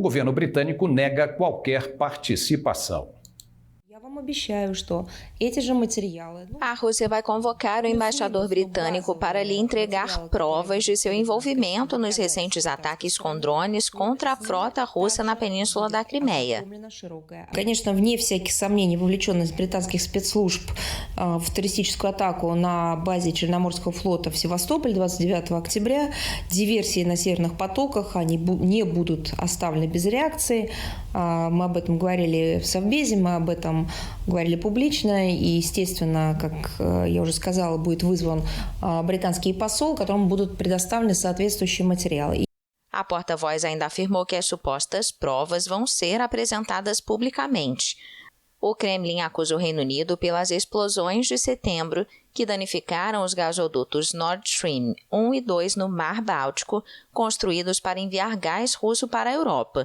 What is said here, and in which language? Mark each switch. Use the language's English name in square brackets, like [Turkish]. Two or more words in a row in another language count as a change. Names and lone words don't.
[Portuguese] O governo britânico nega qualquer participação. A Rússia vai convocar o embaixador britânico para lhe entregar provas de seu envolvimento nos recentes ataques com drones contra a frota russa na península da Crimeia. [Russian] Конечно, вне всяких сомнений, вовлеченность британских спецслужб в террористическую атаку на базе Черноморского флота в Севастополе 29 октября, диверсии на северных потоках, они не будут оставлены без реакции. Мы об этом говорили в Совбезе, мы об этом говорили публично, и, естественно, как я уже сказала, будет вызван британский посол, которому будут предоставлены соответствующие материалы. [Portuguese] A porta-voz ainda afirmou que as supostas provas vão ser apresentadas publicamente. O Kremlin acusa o Reino Unido pelas explosões de setembro que danificaram os gasodutos Nord Stream 1 e 2 no Mar Báltico, construídos para enviar gás russo para a Europa.